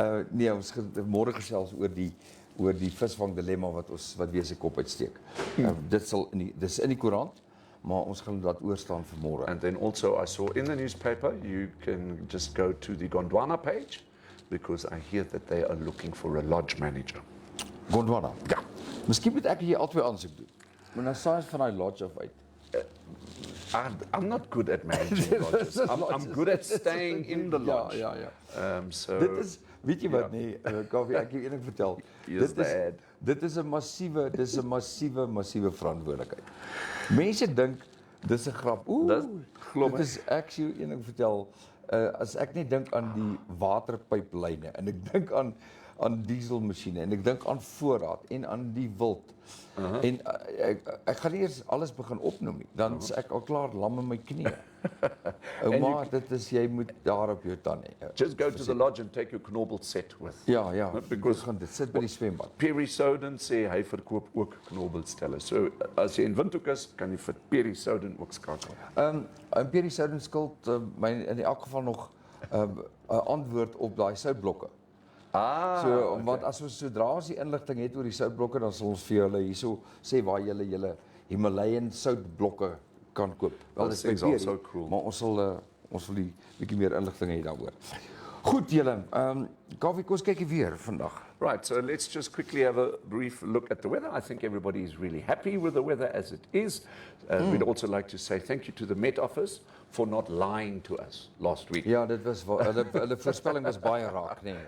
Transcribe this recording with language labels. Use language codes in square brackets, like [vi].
[af] Nee, ons gaan môre gesels oor die visvang dilemma wat weer sy kop uitsteek. Dis in die koerant, maar ons gaan dit oorstaan vir môre. [en] And then also I saw in the newspaper, you can just go to the Gondwana page, because I hear that they are looking for a lodge manager. Gondwana? [af] Ja. Miskien moet ek hier albei aansoek doen. Maar nou saai van daai lodge af uit. [en] I'm not good at managing lodges. I'm good at staying in the lodge. [af] Ja. [en] So [af] dit is, weet jy wat nee, Kaufee, ek wil eendag vertel. Dit is 'n massiewe verantwoordelikheid. Mense dink dis 'n grap. Dit is ek sê eendag vertel, as ek net dink aan die waterpyplyne en ek dink aan dieselmasjiene en ek dink aan voorraad en aan die wild. En ek gaan nie eers alles begin opnoem nie. Dan is ek al klaar lam in my knieë. Maar dit is jy moet daar op jou tannie. [en] Just go to the lodge and take your Knobbel set with. [af] Ja, [en] because [af] dit sit by die swembad. Perry Soden sê hy verkoop ook Knobbelstelle. So as jy in Windhoek is, kan jy vir Perry Soden ook skakel. En Perry Soden skuld my in elk geval nog 'n antwoord op daai soutblokke. Want as ons sodra ons die inligting het oor die soutblokke, dan sal ons vir julle hierso sê waar julle Himalayan soutblokke kan koop. Wel, dit is [en] so cool. [af] Maar ons wil die bietjie meer inligting hê daaroor. Goed julle, Kaufee, kom ons kyk weer vandag. [en] Right, so let's just quickly have a brief look at the weather. I think everybody is really happy with the weather as it is. We'd also like to say thank you to the Met Office for not lying to us last week. [af] Ja, dit was hulle voorspelling was baie raak, nee,